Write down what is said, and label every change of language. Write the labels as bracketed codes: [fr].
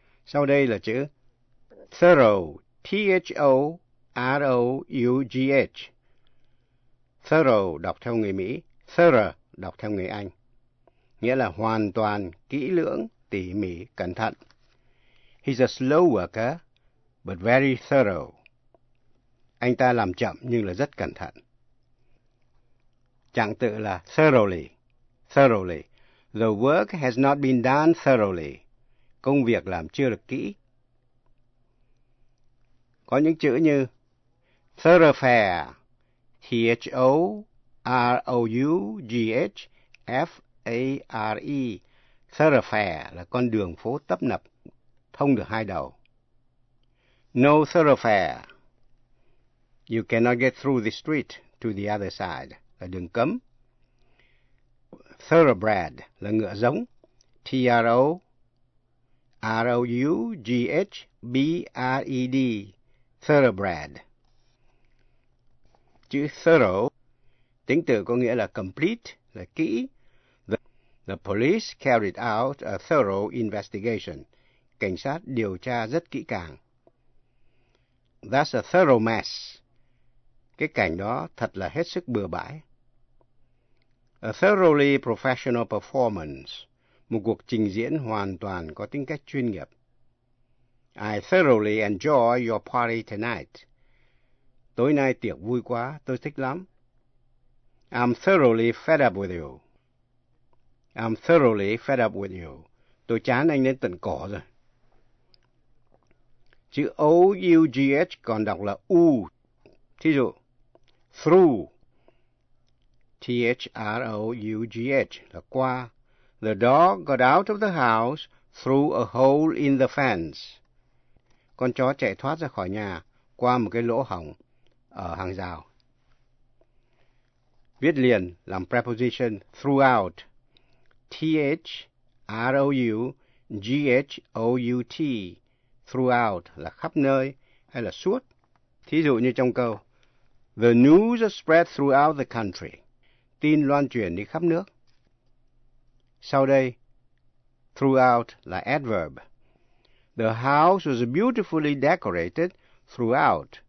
[vi] Sau đây là chữ thorough, T-H-O-R-O-U-G-H. Thorough đọc theo người Mỹ, thorough đọc theo người Anh. Nghĩa là hoàn toàn, kỹ lưỡng, tỉ mỉ, cẩn thận. [en] He's a slow worker, but very thorough. [vi] Anh ta làm chậm nhưng là rất cẩn thận. Trạng tự là thoroughly, thoroughly. [en] The work has not been done thoroughly. [vi] Công việc làm chưa được kỹ. Có những chữ như thoroughfare, T-H-O-R-O-U-G-H-F-A-R-E. Thoroughfare là con đường phố tấp nập, thông được hai đầu. [en] No thoroughfare. You cannot get through the street to the other side, [vi] là đường cấm. Thoroughbred là ngựa giống, T-R-O-R-O-U-G-H-B-R-E-D, thoroughbred. Chữ thorough, tính tự có nghĩa là complete, là kỹ. [en] The police carried out a thorough investigation. [vi] Cảnh sát điều tra rất kỹ càng. [en] That's a thorough mess. [vi] Cái cảnh đó thật là hết sức bừa bãi. [en] A thoroughly professional performance. [vi] Một cuộc trình diễn hoàn toàn có tính cách chuyên nghiệp. [en] I thoroughly enjoy your party tonight. [vi] Tối nay tiệc vui quá, tôi thích lắm. [en] I'm thoroughly fed up with you. I'm thoroughly fed up with you. [vi] Tôi chán anh đến tận cổ rồi. Chữ O-U-G-H còn đọc là U. Thí dụ, through, T-H-R-O-U-G-H, là qua. [en] The dog got out of the house through a hole in the fence. [vi] Con chó chạy thoát ra khỏi nhà qua một cái lỗ hổng ở hàng rào. Viết liền làm preposition throughout. T-H-R-O-U-G-H-O-U-T. Throughout là khắp nơi hay là suốt. Thí dụ như trong câu, [en] the news spread throughout the country. [vi] Tin loan truyền đi khắp nước. Sau đây, throughout là adverb. [en] The house was beautifully decorated throughout.